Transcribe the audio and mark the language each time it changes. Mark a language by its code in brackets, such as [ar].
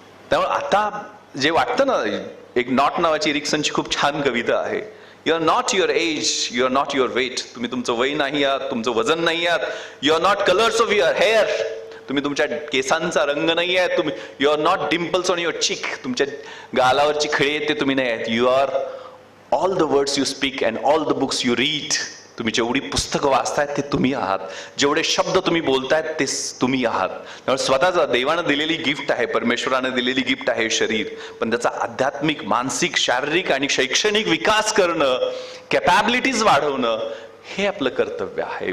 [mr] त्यामुळे आता जे वाटतं ना, एक नॉट नावाची एरिक्सनची खूप छान कविता आहे. [en] You are not your age, you are not your weight. [mr] तुम्ही तुमचं वय नाही आहात, तुमचं वजन नाही आहात. [en] you are not colours of your hair, [mr] तुम्ही तुमच्या केसांचा रंग नाही आहे, तुम्ही [en] you are not dimples on your cheek, [mr] तुमच्या गालावरची खळी आहेत ते तुम्ही नाही आहेत. [en] You are all the words you speak and all the books you read. [mr] तुम्ही जेवढी पुस्तकं वाचतायत ते तुम्ही आहात, जेवढे शब्द तुम्ही बोलतायत ते तुम्ही आहात. त्यामुळे स्वतःचा देवानं दिलेली गिफ्ट आहे, परमेश्वरानं दिलेली गिफ्ट आहे शरीर, पण त्याचा आध्यात्मिक, मानसिक, शारीरिक आणि शैक्षणिक विकास करणं, कॅपॅबिलिटीज वाढवणं हे आपलं कर्तव्य आहे.